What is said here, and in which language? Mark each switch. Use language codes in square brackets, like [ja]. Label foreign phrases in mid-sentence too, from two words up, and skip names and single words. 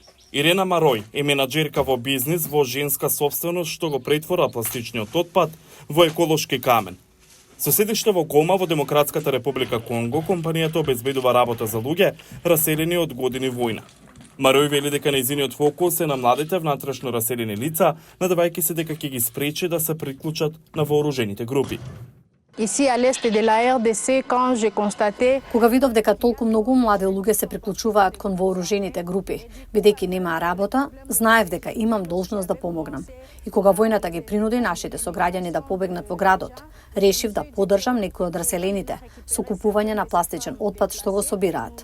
[mk] Ирена Марој е менаџерка во бизнис во женска собственост што го претвора пластичниот отпад во еколошки камен. Со седиште во Гома во Демократската република Конго, компанијата обезбедува работа за луѓе раселени од години војна. Марој вели дека нејзиниот фокус е на младите внатрешно раселени лица, надавајќи се дека ќе ги спречи да се приклучат на вооружените групи. [fr] Ici à l'est de la RDC, quand j'ai constaté... [mk] Кога видов дека толку многу млади луѓе се приклучуваат кон вооружените групи, бидејќи немаа работа, знаев дека имам должност да помогнам. И кога војната ги принуди нашите сограѓани да побегнат во градот, решив да поддржам некои од раселените со купување на пластичен отпад што го собираат.